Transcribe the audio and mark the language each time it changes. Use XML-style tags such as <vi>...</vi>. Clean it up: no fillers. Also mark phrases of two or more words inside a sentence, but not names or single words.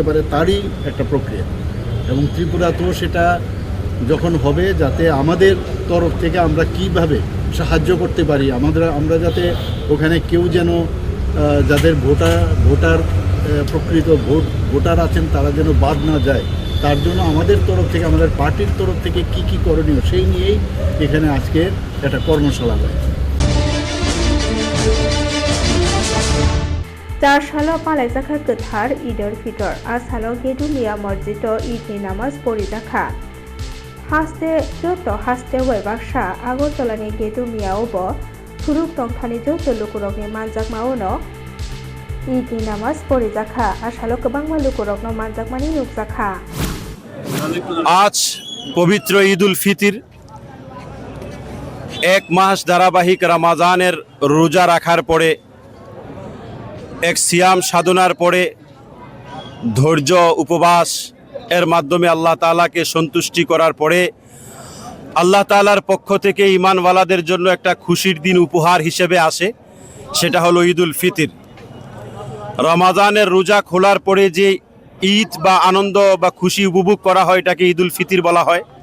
<bn>পারে তারই একটা প্রক্রিয়া এবং ত্রিপুরাতেও সেটা যখন হবে যাতে আমাদের তরফ থেকে আমরা কিভাবে সাহায্য করতে পারি আমরা যাতে ওখানে কেউ যেন যাদের ভোটার প্রকৃত ভোটার আছেন তারা যেন বাদ না যায় তার জন্য আমাদের তরফ থেকে আমাদের পার্টির তরফ থেকে কি করণীয় সেই নিয়েই এখানে আজকে একটা কর্মশালা হয়</bn> <trp>4 salo palaijaka gothar Eidul Fitr asalo Gedulia Mosjidto Eidni namaz porijakha haste joto haste waibaksa Agartalani Gedumiaobo Thuruk tongthani joto lukurokni manjakmaono Eidni namaz porijakha asalo kobangma lukurokno manjakmani nukjakha</trp> <bn>আজ পবিত্র ঈদুল ফিতর এক মাস ধারাবাহিক রমজানের রোজা রাখার পরে এক সিয়াম সাধনার পরে ধৈর্য উপবাস এর মাধ্যমে আল্লাহ তাআলাকে সন্তুষ্টি করার পরে আল্লাহ তাআলার পক্ষ থেকে ঈমানওয়ালাদের জন্য একটা খুশির দিন উপহার হিসেবে আসে সেটা হলো ঈদুল ফিতর রমজানের রোজা খোলার পরে যে ঈদ বা আনন্দ বা খুশি উপভোগ করা হয় এটাকে ঈদুল ফিতর বলা হয়</bn>